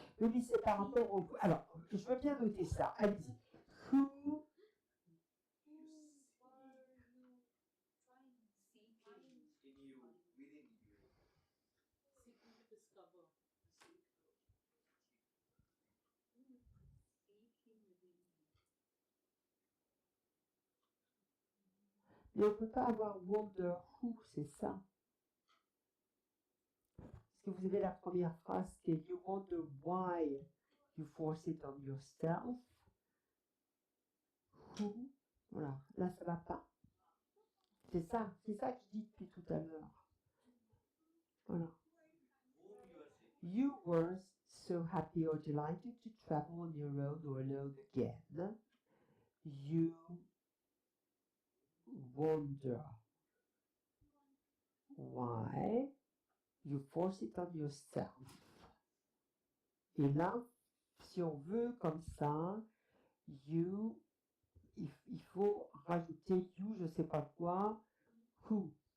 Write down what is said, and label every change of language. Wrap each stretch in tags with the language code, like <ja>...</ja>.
<fr>Oui, mais c'est par rapport au. Alors, je veux bien noter ça. Allez-y.</fr> <en>Who who were you trying to find In you, within you. Seeking to discover. Seeking within you.</en> <fr>Mais on ne peut pas avoir</fr> <en>wonder who,</en> <fr>c'est ça. Parce que vous avez la première phrase qui est</fr> <en>You wonder why you force it on yourself.</en> <fr>Who. Voilà, là ça va pas. C'est ça que je dis depuis tout à l'heure. Voilà.</fr> <en>Whom you are seeking. You were so happy or delighted to travel on your own or alone again. You wonder why you force it on yourself.</en> <fr>Et là, si on veut comme ça, you, il faut rajouter you, je sais pas quoi, who.</fr>